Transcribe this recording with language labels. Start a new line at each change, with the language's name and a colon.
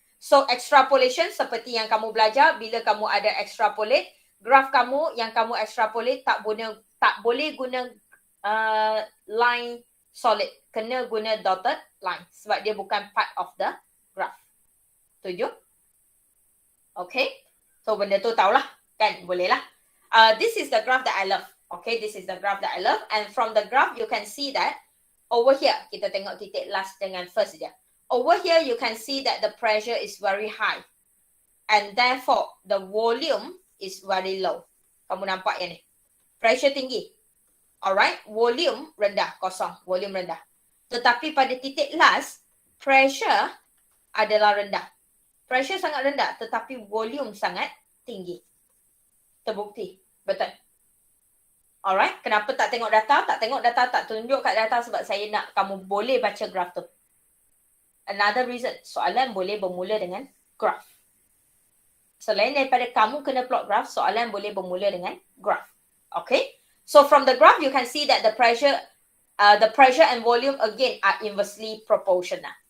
Malay: So extrapolation seperti yang kamu belajar, bila kamu ada extrapolate, graf kamu yang kamu extrapolate tak boleh guna line solid. Kena guna dotted line sebab dia bukan
English: part of the graph.
Malay: Setuju? Okay. So benda tu tahulah kan, boleh lah.
English: This is the graph that I love. Okay, this is the graph that I love. And from the graph you can see that over here,
Malay: kita tengok titik last dengan first je.
English: Over here you can see that the pressure is very high. And therefore the volume is very low.
Malay: Kamu nampak yang ni. Pressure tinggi. Alright, volume rendah, kosong. Volume rendah. Tetapi pada titik last, pressure adalah rendah. Pressure sangat rendah tetapi volume sangat tinggi. Terbukti. Betul. Alright. Kenapa tak tengok data? Tak tengok data, tak tunjuk kat data sebab saya nak kamu boleh baca graf tu.
English: Another reason.
Malay: Soalan boleh bermula dengan graf. Selain daripada kamu kena plot graf, soalan boleh bermula dengan graf. Okay.
English: So from the graph you can see that the pressure and volume again are inversely proportional.